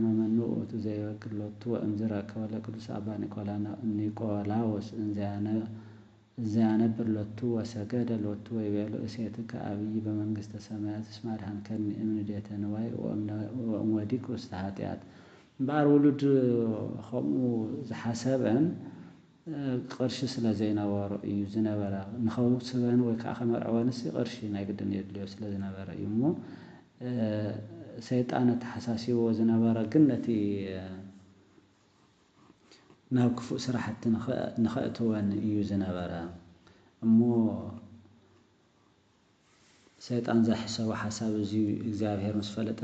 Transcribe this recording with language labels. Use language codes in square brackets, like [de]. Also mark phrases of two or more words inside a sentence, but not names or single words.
[gez] መኑ ውእቱ ዘይበቅሎቱ ወእምዝ ረከበ ለቅዱስ አባ ኒቆላዎስ እንዘያነብር ሎቱ ወሰገደ ሎቱ ወይቤሎ እሴትከ አብይ በመንግሥተ ሰማያት እስመ አድኃንከኒ እምንዴተ ንዋይ ወእምወዲቅ ውስተ ኃጢአት [ti] እምበኣር ውሉድ ከምኡ ዝሓሰበን ቅርሺ ስለ ዘይነበሮ እዩ ዝነበረ ንኸውስበን ወይ ከዓ ከመርዐወንስ ቅርሺ ናይ ግድን የድልዮ ስለ ዝነበረ እዩ እሞ ሰይጣን ተሓሳሲብዎ ዝነበረ ግን ነቲ ናብ ክፉእ ስራሕቲ ንኸእትወን እዩ ዝነበረ እሞ ሰይጣን ዘሕሰቦ ሓሳብ እዚ እግዚአብሔር ምስ ፈለጠ